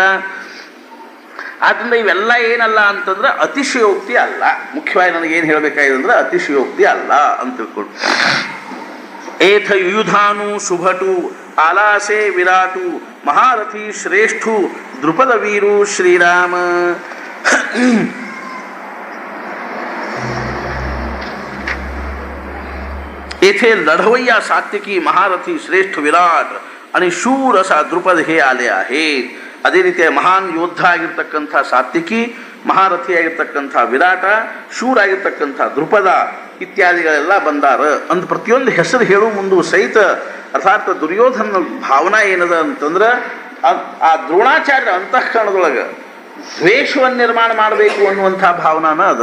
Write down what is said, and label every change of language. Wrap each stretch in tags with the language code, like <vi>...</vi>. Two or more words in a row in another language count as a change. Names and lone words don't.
<kn>ಆದ್ರಿಂದ ಇವೆಲ್ಲ ಏನಲ್ಲ ಅಂತಂದ್ರೆ ಅತಿಶಯೋಕ್ತಿ ಅಲ್ಲ. ಮುಖ್ಯವಾಗಿ ನನಗೆ ಏನು ಹೇಳಬೇಕಾಗಿದೆ ಅತಿಶಯೋಕ್ತಿ ಅಲ್ಲ ಅಂತ ತಿಳ್ಕೊಂಡು.</kn> <mr>एथ युयुधानु शुभटु आलासे विराटु महारथी श्रेष्ठु दृपद वीरु श्रीराम. येथे लढवय्या सात्विकी महारथी श्रेष्ठ विराट आणि शूर असा द्रुपद हे आले आहेत.</mr> <kn>ಅದೇ ರೀತಿಯ ಮಹಾನ್ ಯೋಧ ಆಗಿರ್ತಕ್ಕಂಥ ಸಾತ್ವಿಕಿ, ಮಹಾರಥಿ ಆಗಿರ್ತಕ್ಕಂಥ ವಿರಾಟ, ಶೂರ ಆಗಿರ್ತಕ್ಕಂಥ ದ್ರುಪದ ಇತ್ಯಾದಿಗಳೆಲ್ಲ ಬಂದಾರ ಅಂತ ಪ್ರತಿಯೊಂದು ಹೆಸರು ಹೇಳುವ ಮುಂದೂ ಸಹಿತ ಅರ್ಥಾತ್ ದುರ್ಯೋಧನ ಭಾವನಾ ಏನದ ಅಂತಂದ್ರೆ, ಆ ದ್ರೋಣಾಚಾರ್ಯ ಅಂತಃಕರಣದೊಳಗೆ ದ್ವೇಷವನ್ನು ನಿರ್ಮಾಣ ಮಾಡಬೇಕು ಅನ್ನುವಂಥ ಭಾವನಾನ ಅದ.</kn>